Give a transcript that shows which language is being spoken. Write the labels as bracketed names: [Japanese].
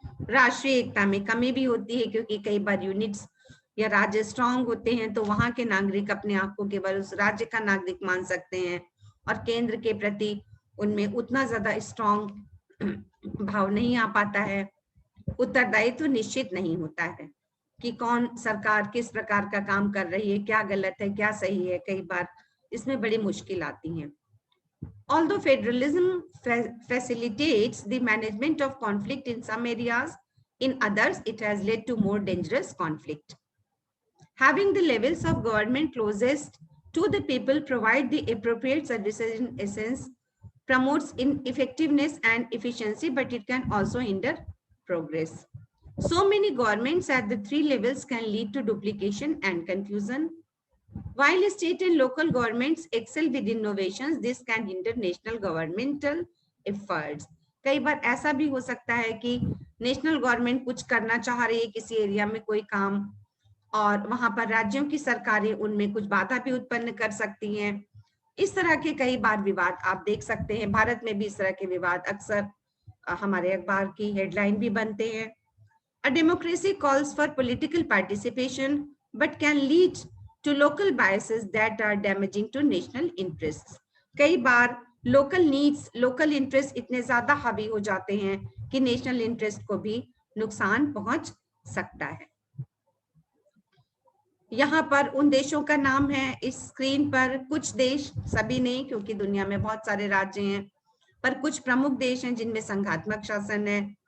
[Hindi] राष्ट्रीय एकता में कमी भी होती है क्योंकि कई बार यूनिट्स या राज्य स्ट्रांग होते हैं तो वहां के नागरिक अपने आप को केवल उस राज्य का नागरिक मान सकते हैं और केंद्र के प्रति उनमें उतना ज्यादा स्ट्रांग भाव नहीं आ पाता है। उत्तरदायित्व निश्चित नहीं होता है कि कौन सरकार किस प्रकार का काम कर रही है, क्या गलत है क्या सही है, कई बार इसमें बड़ी मुश्किल आती है। [English] Although federalism facilitates the management of conflict in some areas, in others it has led to more dangerous conflict. Having the levels of government closest to the people provide the appropriate services in essence promotes effectiveness and efficiency, but it can also hinder progress. So many governments at the three levels can lead to duplication and confusion. While state and local governments excel with innovations, this can hinder national governmental efforts. [Hindi] कई बार ऐसा भी हो सकता है कि national government कुछ करना चाह रही है किसी एरिया में कोई काम, और वहां पर राज्यों की सरकारें उनमें कुछ बाधा भी उत्पन्न कर सकती हैं। इस तरह के कई बार विवाद आप देख सकते हैं। भारत में भी इस तरह के विवाद अक्सर हमारे अखबार की हेडलाइन भी बनते हैं। [English] A democracy calls for political participation but can lead to local biases that are damaging to national interests. [Hindi] कई बार लोकल नीड्स, लोकल इंटरेस्ट इतने ज्यादा हावी हो जाते हैं कि नेशनल इंटरेस्ट को भी नुकसान पहुंच सकता है। यहाँ पर उन देशों का नाम है इस स्क्रीन पर, कुछ देश, सभी नहीं क्योंकि दुनिया में बहुत सारे राज्य हैं, पर कुछ प्रमुख देश हैं जिनमें संघात्मक शासन है।